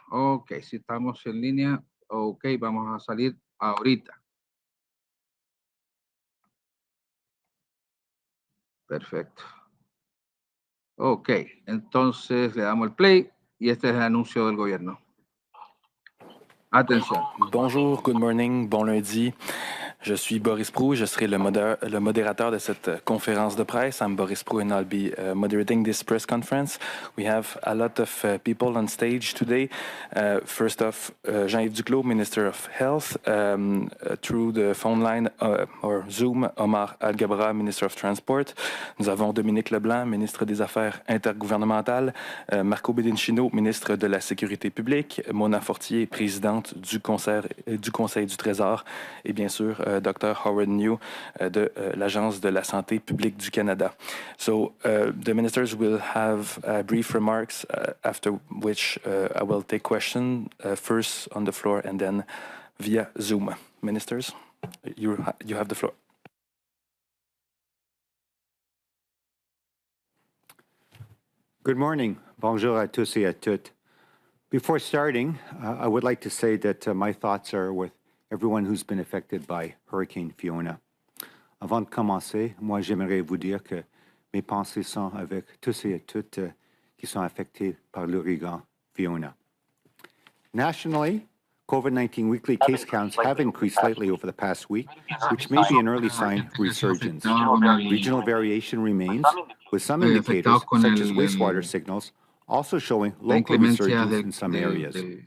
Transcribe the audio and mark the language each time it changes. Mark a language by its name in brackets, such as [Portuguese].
[Spanish] Ok, si estamos en línea, ok, vamos a salir ahorita. Perfecto. Ok, entonces le damos el play y este es el anuncio del gobierno. Atención. [French] Bonjour, [English] good morning, [French] bon lundi. Je suis Boris Prou, je serai le modérateur de cette conférence de presse. [English] I'm Boris Prou and I'll be moderating this press conference. We have a lot of people on stage today. First off, Jean-Yves Duclos, Minister of Health. Through the phone line or Zoom, Omar Al-Gabra, Minister of Transport. [French] Nous avons Dominique Leblanc, Ministre des Affaires intergouvernementales. Marco Bedincino, Ministre de la Sécurité publique. Mona Fortier, Présidente du Conseil du Trésor. Et bien sûr, Dr. Howard New de l'Agence de la santé publique du Canada. [English] So the ministers will have brief remarks after which I will take questions first on the floor and then via Zoom. Ministers, you have the floor. Good morning. [French] Bonjour à tous et à toutes. [English] Before starting, I would like to say that my thoughts are with everyone who's been affected by Hurricane Fiona. [French] Avant de commencer, moi j'aimerais vous dire que mes pensées sont avec tous et toutes qui sont affectés par l'ouragan Fiona. [English] Nationally, COVID-19 weekly case counts have increased slightly over the past week, which may be an early sign of resurgence. Regional variation remains, with some indicators, such as wastewater signals, also showing local resurgence in some areas.